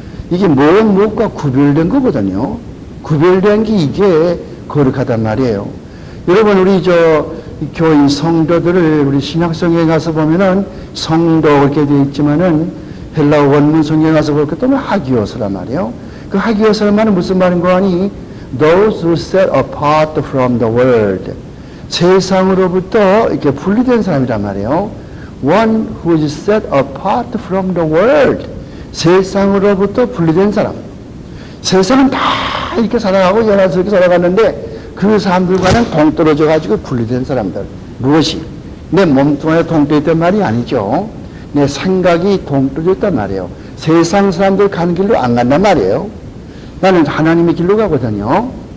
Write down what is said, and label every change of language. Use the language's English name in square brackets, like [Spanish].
[Korean] 이게 무엇과 구별된 거거든요. 구별된 게 이게 거룩하단 말이에요. 여러분, 우리 교인 성도들을 우리 신약성경에 가서 보면은 성도 이렇게 되어 있지만은 헬라어 원문 성경에 가서 볼 때 또 하기오스란 말이에요. 그 하기오스란 말은 무슨 말인 거 아니? [English] Those who set apart from the world. [Korean] 세상으로부터 이렇게 분리된 사람이란 말이에요. [English] One who is set apart from the world. [Korean] 세상으로부터 분리된 사람. 세상은 다 이렇게 살아가고 연합스럽게 살아갔는데 그 사람들과는 동떨어져 가지고 분리된 사람들. 무엇이? 내 몸뚱아리에 동떨어져 있단 말이 아니죠. 내 생각이 동떨어져 있단 말이에요. 세상 사람들 가는 길로 안 간단 말이에요. 나는 하나님의 길로 가거든요.